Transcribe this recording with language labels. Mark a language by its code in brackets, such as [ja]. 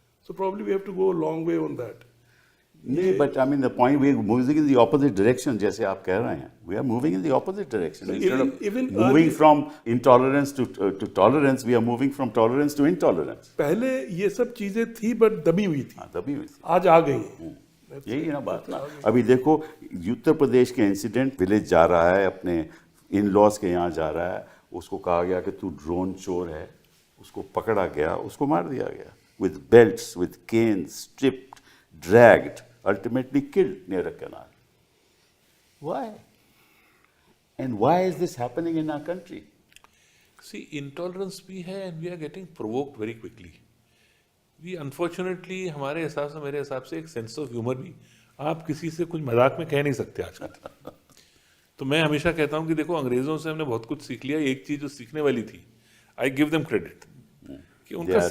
[en] So probably we have to go a long way on that. No, but I mean the point we're moving in the opposite direction. [hi] जैसे आप कह रहे हैं, [en] we are moving in the opposite direction. Instead of even moving early- from intolerance to tolerance, we are moving from tolerance to intolerance. [hi] पहले ये सब चीजें थी बट दबी हुई थी, हाँ, तभी हुई थी। आज आ गई हैं. यही है ना बात ना। अभी देखो उत्तर प्रदेश के इंसिडेंट, विलेज जा रहा है अपने इन लॉज के यहाँ जा रहा है, उसको कहा गया कि तू ड्रोन चोर है, उसको पकड़ा गया, उसको मार दिया गया [en] with belts, with canes, stripped, dragged, ultimately killed near a canal. Why? And why is this happening in our country? See, intolerance [hi] भी है [en] and we are getting provoked very quickly. We unfortunately [hi] हमारे हिसाब से, मेरे हिसाब से एक [en] sense of humor [hi] भी आप किसी से कुछ मजाक में कह नहीं सकते आजकल. तो मैं हमेशा कहता हूँ कि देखो अंग्रेजों से हमने बहुत कुछ सीख लिया. एक चीज जो सीखने वाली थी, [en] I give them credit, [hi] कि उनका